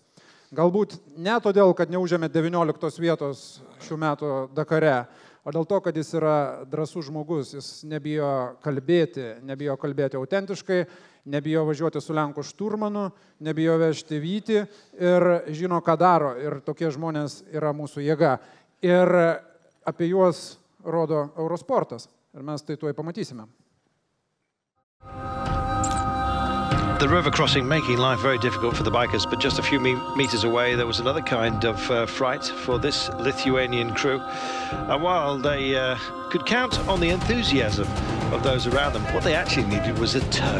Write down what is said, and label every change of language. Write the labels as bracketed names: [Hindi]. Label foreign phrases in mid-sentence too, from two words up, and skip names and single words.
[Lithuanian] Galbūt ne todėl, kad neužėmė 19 vietos šių metų Dakare, o dėl to, kad jis yra drąsus žmogus, jis nebijo kalbėti autentiškai, nebijo važiuoti su Lenku šturmanu, nebijo vežti vytį ir žino, ką daro. Ir tokie žmonės yra mūsų jėga. Ir apie juos rodo Eurosportas. Ir mes tai tuoj pamatysime. [English] The river crossing making life very difficult for the bikers, but just a few meters away there was another kind of fright for this Lithuanian crew. And while they could count on the enthusiasm of those around them, what they actually needed was a tow.